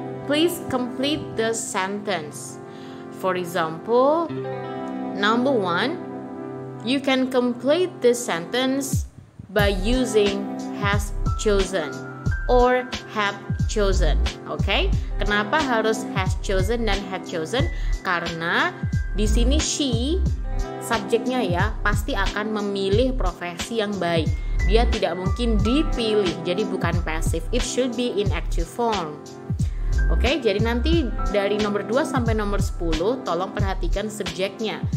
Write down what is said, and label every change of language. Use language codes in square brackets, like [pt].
[en] Please complete the sentence. For example, number 1, you can complete this sentence by using has chosen or have chosen. Okay? [id] Kenapa harus has chosen dan had chosen? Karena di sini she subjeknya ya pasti akan memilih profesi yang baik. dia tidak mungkin dipilih, jadi bukan passive. [en] It should be in active form. [id] Oke, jadi nanti dari nomor 2 sampai nomor 10 tolong perhatikan subjeknya.